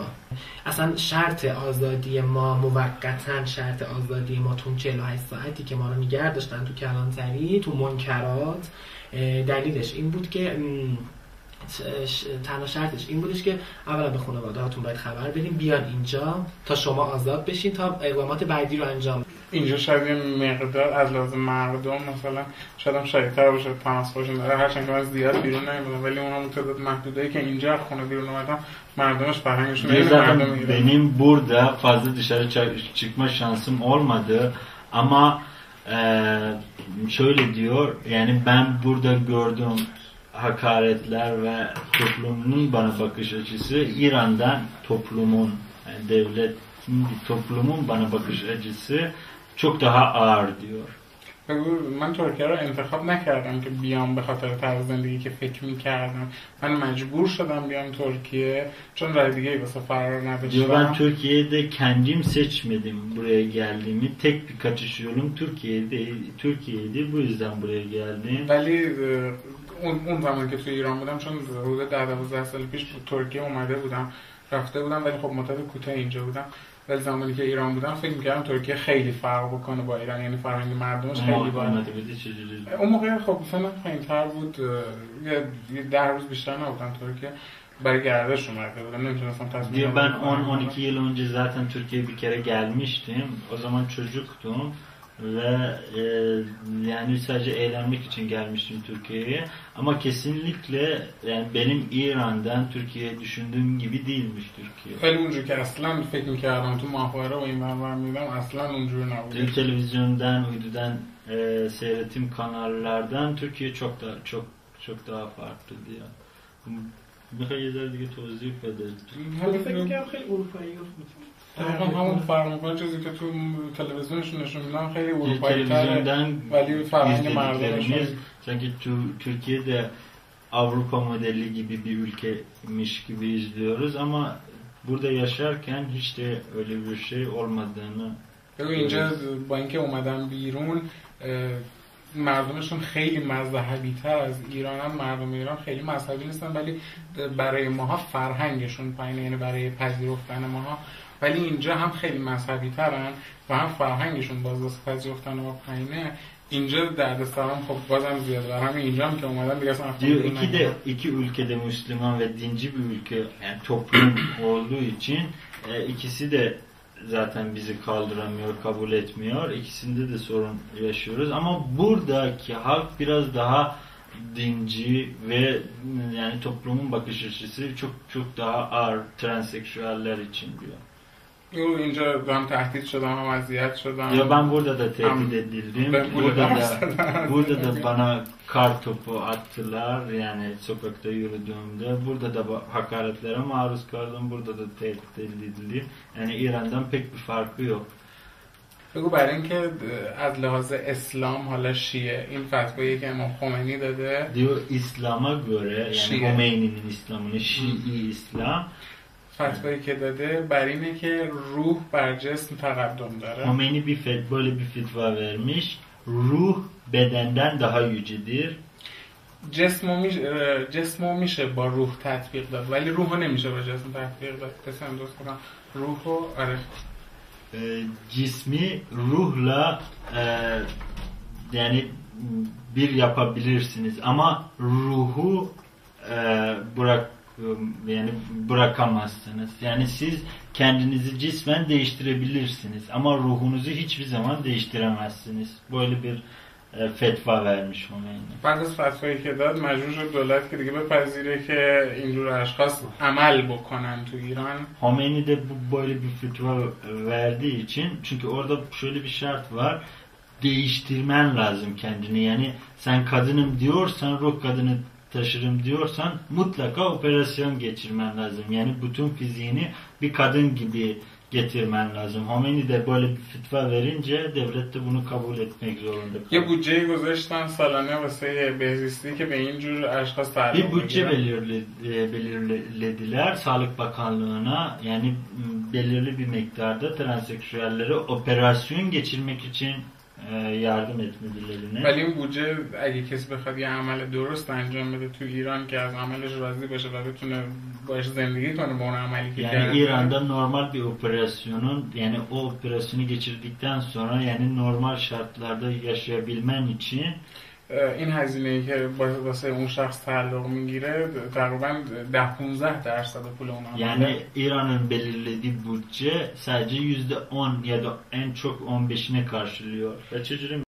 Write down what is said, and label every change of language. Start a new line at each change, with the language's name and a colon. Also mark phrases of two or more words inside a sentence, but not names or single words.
Persian: اصلا شرط آزادی ما موقتا، شرط آزادی ما تو 48 ساعتی که ما رو نگه داشتن تو کلانتری، تو منکرات، دلیلش این بود که تنها شرطش این بودش که اولا به خانواده هاتون باید خبر بدین بیان اینجا تا شما آزاد بشین تا اقدامات بعدی رو انجام. اینجا شاید یه مقدار از لازم مردم مثلا شاید هم شایدتر باشه، تماس باشون داره، هرچند که من زیاد بیرون نمیدونم ولی اونم تعداد محدودایی که اینجا خونه بیرun اومدم
Turkish: mardımız farklı. Benim burada fazla dışarı çıkma şansım olmadı ama şöyle diyor, yani ben burada gördüğüm hakaretler ve toplumun bana bakış açısı İran'dan toplumun, yani devletin, toplumun bana bakış açısı çok daha ağır diyor.
Persian: من ترکیه رو انتخاب نکردم که بیام به خاطر طرز زندگی که فکر میکردم. من مجبور شدم بیام Türkiye چون راه دیگه واسه فرار نداشتم.
Turkish: Ben Türkiye'de kendim seçmedim buraya geldiğimi. Tek bir kaçış yolum Türkiye'ydi. Bu yüzden buraya geldim.
Persian: ولی اون زمان که توی ایران بودم چون حدود 10-12 سال پیش ترکیه اومده بودم رفته بودم ولی خب مدت کوتاه اینجا بودم. ولی زمانی که ایران بودم فکر می‌کردم ترکیه خیلی فرق بکنه با ایران، یعنی فرهنگ مردمش خیلی بالا. اون موقع خب سنم پایین‌تر بود، یه 10 روز بیشتر نبودم ترکیه. برای گردش اومده بودم، نمی‌تونستم تصمیم
Turkish: Ben 10-12 yıl önce zaten Türkiye'ye bir kere gelmiştim. O zaman çocuktum ve yani sadece eğlenmek için gelmiştim Türkiye'ye. Ama kesinlikle yani benim İran'dan Türkiye'ye düşündüğüm gibi değilmiş Türkiye.
Persian: خیلی اونجوری که اصلا فکر می‌کردم تو ماهواره و این ور می‌دیدم اصلا اونجوری نبود.
Turkish: Televizyondan, uydudan seyrettiğim kanallardan Türkiye çok daha farklı diyor.
Persian: میخوای یه ذره دیگه توضیح بده؟ فکر می‌کردم خیلی اروپایی بود. همون فرق می‌کنه چیزی که تو تلویزیونشون نشون میدن خیلی اروپایی‌تره ولی فرهنگ مردمشون
Turkish: sanki Türkiye'de Avrupa modeli gibi bir ülkemiş gibi izliyoruz ama burada yaşarken hiç de öyle bir şey olmadığını.
Persian: اینجا با اینکه اومدن بیرون مردمشون خیلی مذهبی تر از ایرانن. مردم ایران خیلی مذهبی نیستن ولی برای ماها فرهنگشون پایینه، یعنی برای پذیرفتن ماها. ولی اینجا هم خیلی مذهبی ترن و هم فرهنگشون باز پذیرفتن ما پایینه. اینجا دردسرام خب بازم زیاده. برای همین اینجا هم که اومدن دیگه اصلا
Turkish: diyor iki ülkede Müslüman ve dinci bir ülke yani toplum olduğu için ikisi de zaten bizi kaldıramıyor, kabul etmiyor. İkisinde de sorun yaşıyoruz ama buradaki halk biraz daha dinci ve yani toplumun bakış açısı çok daha ağır transseksüeller için diyor.
Persian: اینجا هم تهدید شدم هم اذیت شدم.
Turkish: Ya ben burada da tehdit edildim. Burada da bana kar topu attılar yani sokakta yürüdüğümde. Burada da hakaretlere maruz kaldım. Burada da tehdit edildim. Yani İran'dan pek bir farkı yok.
Persian: بگو برای اینکه از لحاظ اسلام حالا شیعه این فتوایی که امام خمینی داده
Turkish: diyor İslam'a göre yani Khomeini'nin İslam'ını Şii İslam
Persian: فتوایی که داده بر اینه که روح بر جسم تقدم داره.
Turkish: Khomeini böyle bir fetva vermiş. Ruh bedenden daha yücedir.
Persian: جسمو میشه با روح تطبیق داد ولی روحو نمیشه با جسم تطبیق داد. مثلا دوست کنم روحو آره
Turkish: cismi ruhla yani bir yapabilirsiniz ama ruhu bırakamazsınız. Yani siz kendinizi cismen değiştirebilirsiniz ama ruhunuzu hiçbir zaman değiştiremezsiniz. Böyle bir fetva vermiş Khomeini.
Persian: بعد از فتوایی که داد مجبور شد دولت که دیگه بپذیره که اینجور اشخاص عمل بکنن تو ایران.
Turkish: Khomeini de böyle bir fetva verdiği için çünkü orada şöyle bir şart var. Değiştirmen lazım kendini. Yani sen kadınım diyorsan, ruh kadını taşırım diyorsan mutlaka operasyon geçirmen lazım. Yani bütün fiziğini bir kadın gibi getirmen lazım. Khomeini de böyle bir fetva verince devlet de bunu kabul etmek zorunda kaldı.
Persian: یه بودجه گذاشتن سالانه واسه بهزیستی که به این جور اشخاص تعلق
Turkish: Bir bütçe belirlediler Sağlık Bakanlığı'na yani belirli bir miktarda transseksüellere operasyon geçirmek için yardım etmedilerine.
Persian: ولی این بودجه اگه کسی بخواد یه عمل درست انجام بده تو ایران که از عملش راضی باشه و بتونه باش زندگی کنه با اون عملی که
Turkish: yani İran'da normal bir operasyonun yani o operasyonu geçirdikten sonra yani normal şartlarda yaşayabilmen için
Persian: این هزینه‌ای که واسه اون شخص تعلق میگیره تقریبا 10-15% پول اون عمله.
Turkish: Yani İran'ın belirlediği bütçe sadece %10 ya da en çok 15'ine karşılıyor.